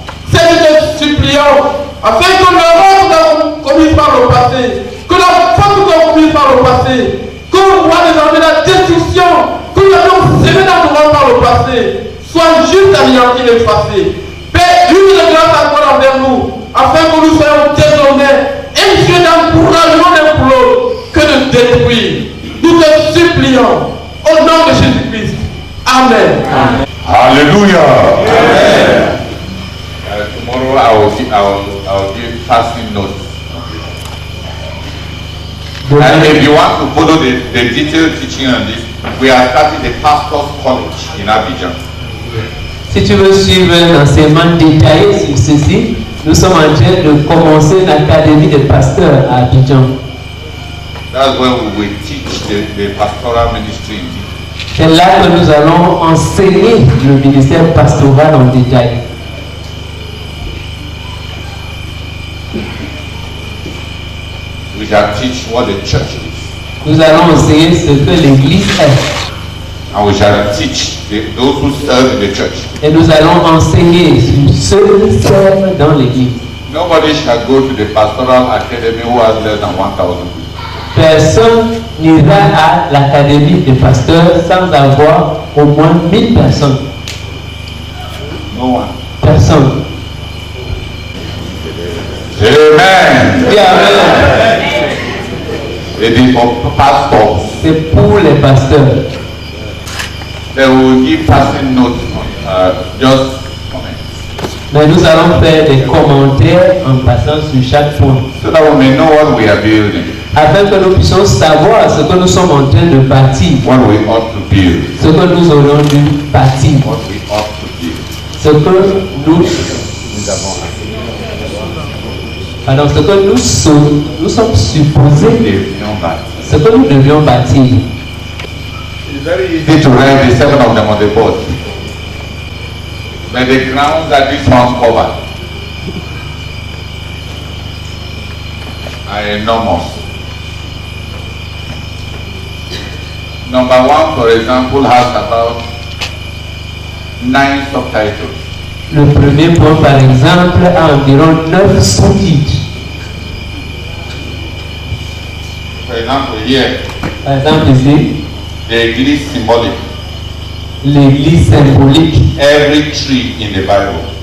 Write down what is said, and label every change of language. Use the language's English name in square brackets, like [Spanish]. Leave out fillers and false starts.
[French] C'est que nous te supplions, afin que l'erreur que nous avons commise par le passé, que la faute que nous avons commise par le passé, qu'on voit désormais la destruction que nous avons sémée dans nos rangs par le passé, soit juste anéantie et effacée. Père, une de grâce à toi envers nous, afin que nous soyons désormais inspirés d'encouragement l'un pour l'autre que de détruire. Nous te supplions au nom de Jésus-Christ. Amen. Amen. Hallelujah. Amen. [English] Tomorrow I will give fasting notes. And if you want to follow the detailed teaching on this, we are starting the Pastors College in Abidjan. [French] Si tu veux suivre l'enseignement détaillé sur ceci, nous sommes en train de commencer l'académie des pasteurs à Abidjan. [English] That's where we will teach the pastoral ministry in detail. [French] C'est là que nous allons enseigner le ministère pastoral en détail. [English] We shall teach what the church is. [French] Nous allons enseigner ce que l'Église est. [English] And we shall teach those who serve in the church. [French] Et nous allons enseigner ceux qui servent dans l'Église. [English] Nobody shall go to the pastoral academy who has less than 1,000 people. [French] Personne n'ira à l'académie des pasteurs sans avoir au moins 1000 personnes. [English] No one. [French] Personne. [English] Amen. [French] Oui, amen. [English] It is for pastors. [French] C'est pour les pasteurs. [English] They will give fasting notes on just comments. [French] Mais nous allons faire des commentaires en passant sur chaque point. [English] So that we may know what we are building. [French] Afin que nous puissions savoir ce que nous sommes en train de bâtir. [English] What we ought to build. [French] Ce que nous aurions dû bâtir. [English] What we ought to build. [French] Ce que nous alors ce que nous sommes supposés, ce que nous devions bâtir. [English] It's very easy to write the 7 of them on the board. But the ground that this one's covered. are enormous. Number one, for example, has about 9 subtitles. [French] Le premier point, par exemple, a environ 9 sous-titres. [English] For example, here, [French] Par exemple, ici, [English] the English symbolic. [French] l'église symbolique. [English] Every tree in the Bible